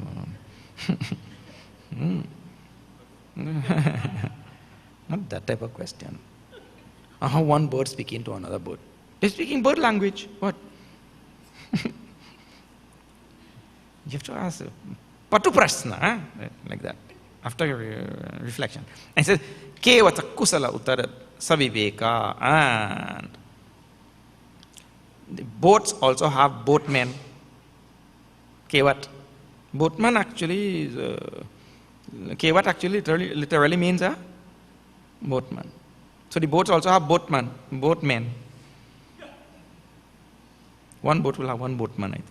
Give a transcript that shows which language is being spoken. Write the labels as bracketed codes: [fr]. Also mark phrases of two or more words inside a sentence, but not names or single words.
[en] Not that type of question. How one bird speaking to another bird? They're speaking bird language. What? You have to ask. [awa] Patu prasna, [en] like that, after reflection. And he says, [awa] Kevata kusala uttara saviveka. [en] And the boats also have boatmen. Kevat. Boatman actually is, Kevat actually literally means a boatman. So the boats also have boatmen. One boat will have one boatman, I think.